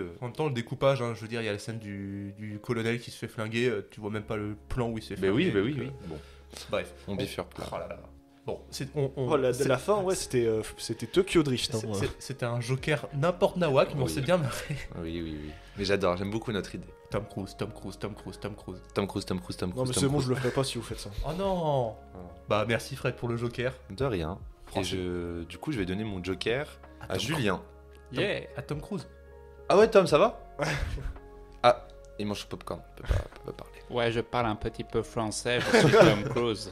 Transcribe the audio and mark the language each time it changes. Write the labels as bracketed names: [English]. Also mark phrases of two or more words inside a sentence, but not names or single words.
[French] En même temps, le découpage, hein, je veux dire, il y a la scène du colonel qui se fait flinguer. Tu vois même pas le plan où il se fait Bah oui, flinguer. bah oui, donc, oui. Bon, Bref. on bifurque là. Oh là là. Bon, Oh, la fin, ouais, c'était Tokyo Drift. Hein. C'était un Joker n'importe nawak, mais on Oui. s'est bien marré. Oui, oui, oui. Mais j'adore, j'aime beaucoup notre idée. Tom Cruise, Tom Cruise, Tom Cruise, Tom Cruise. Tom Cruise, Tom Cruise, Tom Cruise. Non, mais Tom c'est bon, Cruise. je le ferai pas si vous faites ça. Oh non. Ah. Bah merci Fred pour le Joker. De rien. Et Français. du coup, je vais donner mon Joker à Tom Julien. Cruise. Yeah. À Tom Cruise. Ah ouais, Tom, ça va? Ah, il mange son popcorn, peut pas parler. Ouais, je parle un petit peu français, je suis Tom Cruise.